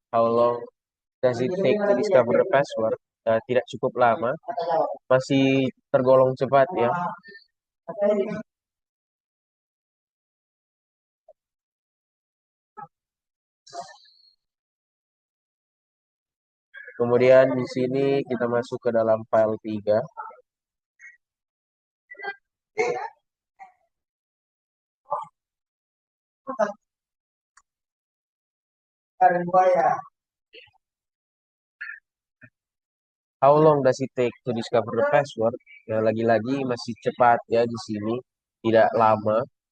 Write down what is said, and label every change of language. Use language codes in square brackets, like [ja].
[en] How long does it take to discover the password? [id] Tidak cukup lama, masih tergolong cepat ya. Kemudian di sini kita masuk ke dalam file 3. [en] How long does it take to discover the password? [id] Ya, lagi-lagi masih cepat ya di sini, tidak lama.